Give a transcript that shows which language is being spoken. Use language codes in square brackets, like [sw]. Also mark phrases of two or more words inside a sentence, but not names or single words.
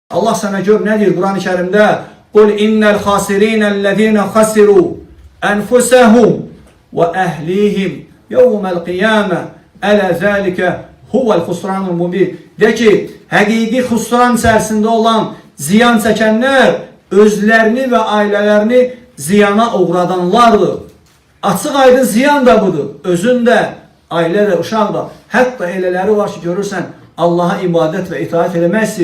[tr] Allah sana gör ne diyor Kur'an-ı Kerim'de? [ar] قل إن الخاسرين الذين خسروا أنفسهم وأهليهم يوم القيامة ألا ذلك هو الخسران المبين. [az] De ki, həqiqi husran içərisində olan ziyan çəkənlər özlərini və ailələrini ziyana uğradanlardır. Açıq aydın ziyan da budur. Özün də, ailə də, uşaq da. Hətta elələri var ki, görürsən, Allaha ibadət və itaat eləmək istəyir.